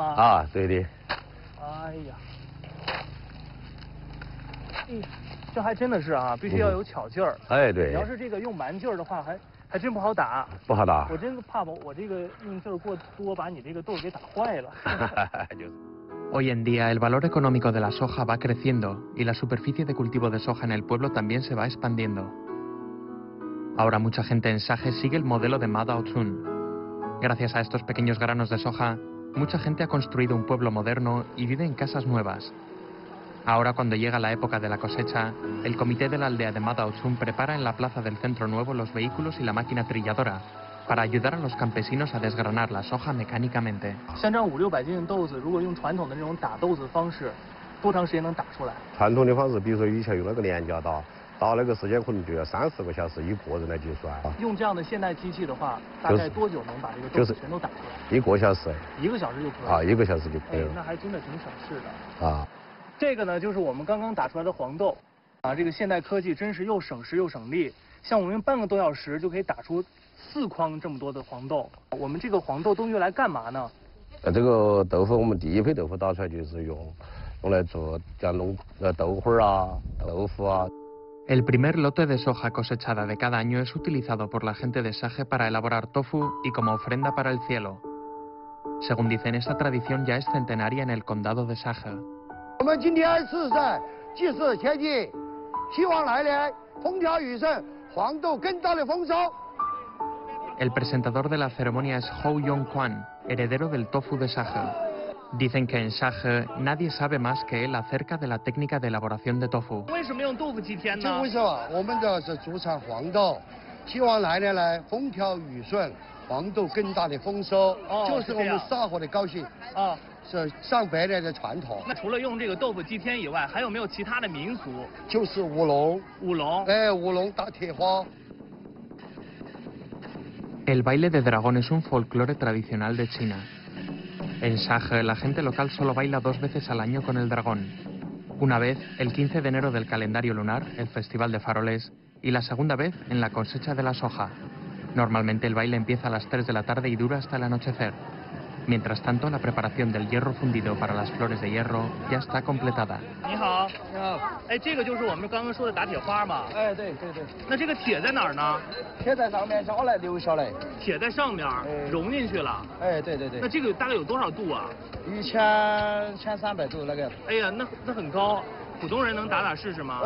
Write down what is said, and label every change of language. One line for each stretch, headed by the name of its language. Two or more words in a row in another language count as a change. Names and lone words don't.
Chinese: 啊，对的。哎呀。这还真的是啊，必须要有巧劲儿。哎，对。你要是这个用蛮劲儿的话，还真不好打。不好打。我真怕我这个用劲儿过多，把你这个豆给打坏了。
Spanish: Hoy en día el valor económico de la soja va creciendo y la superficie de cultivo de soja en el pueblo también se va expandiendo. Ahora mucha gente en Shahe sigue el modelo de Madaochun. Gracias a estos pequeños granos de soja, mucha gente ha construido un pueblo moderno y vive en casas nuevas. Ahora, cuando llega la época de la cosecha, el comité de la aldea de Madaochun prepara en la plaza del centro nuevo los vehículos y la máquina trilladora para ayudar a los campesinos a desgranar la soja mecánicamente.
Chinese: 像这样5、600斤的豆子，如果用传统的那种打豆子方式，多长时间能打出来？传统的方式，比如说以前用那个连夹打那个时间可能就要30个小时一个人来计算。用这样的现代机器的话，大概多久能把这个豆子全都打出来？1个小时。 1个小时就可以。啊，1个小时就可以了。那还真的挺省事的。啊。这个呢，就是我们刚刚打出来的黄豆，啊，这个现代科技真是又省时又省力。像我们半个多小时就可以打出4筐这么多的黄豆。我们这个黄豆都用来干嘛呢？这个豆腐，我们第一批豆腐打出来就是用来做像弄豆花啊、豆腐啊。
Spanish: El primer lote de soja cosechada de cada año es utilizado por la gente de Shahe para elaborar tofu y como ofrenda para el cielo. Según dicen, esta tradición ya es centenaria en el condado de Shahe.
Chinese: 我们今天是在祭祀前进，希望来年风调雨顺，黄豆更大的丰收。
Spanish: El presentador de la ceremonia es Hou Yong-kwan, heredero del tofu de Shahe. Dicen que en Shahe nadie sabe más que él acerca de la técnica de elaboración de tofu.
Chinese: 为什么用豆腐祭天呢？这为什么？我们这是主产黄豆，希望来年来风调雨顺，黄豆更大的丰收，就是我们沙河的高兴啊。是上百年的传统。那除了用这个豆腐祭天以外，还有没有其他的民俗？就是舞龙。舞龙。哎，舞龙打铁花。
Spanish: El baile de dragón es un folclore tradicional de China. En Shahe, la gente local solo baila 2 veces al año con el dragón. Una vez, el 15 de enero del calendario lunar, el Festival de Faroles, y la segunda vez en la cosecha de la soja. Normalmente el baile empieza a las 3 de la tarde y dura hasta el anochecer. Mientras tanto, la preparación del hierro fundido para las flores de hierro ya está completada.
Chinese: 你好，你好。哎，这个就是我们刚刚说的打铁花嘛？哎，对对对。那这个铁在哪儿呢？铁在上面下来流下来。铁在上面，融进去了。哎，对对对。那这个大概有多少度啊？1300度那个。哎呀，那很高。 普通人能打试试吗？